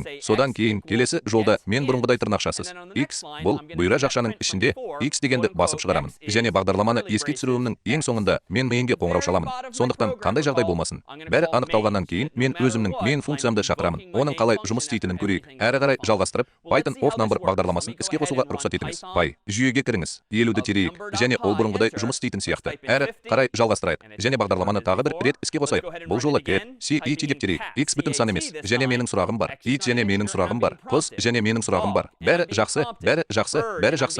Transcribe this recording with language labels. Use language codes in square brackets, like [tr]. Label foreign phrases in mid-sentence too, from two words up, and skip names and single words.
[kk] Содан кейін келесі жолда мен бұрынғыдай тырнақшасыз. X бұл бұйра жақшаның ішінде x дегенді басып шығарамын. Және бағдарламаны еске түсіруімнің ең соңында мен мейнге қоңырау шаламын. Сондықтан қандай жағдай болмасын, бәрі анықталғаннан кейін мен өзімнің main функциямды шақырамын. Оның қалай жұмыс істейтінін көрейік. Әрі қарай жалғастырып, [en] Python of number [kk] бағдарламасын іске қосуға рұқсат етіңіз. Пай, жүйеге кіріңіз, 50-ді терейік, және ол бұрынғыдай жұмыс істейтін сияқты. Әрі қарай жалғастырайық, және бағдарламаны тағы бір рет іске қосайық. Бұл жолы CET деп терейік. X бүтін сан емес, және менің сұрағым бар. It және менің сұрағым бар. Қос және менің сұрағым бар. Бәрі жақсы, бәрі жақсы, бәрі жақсы.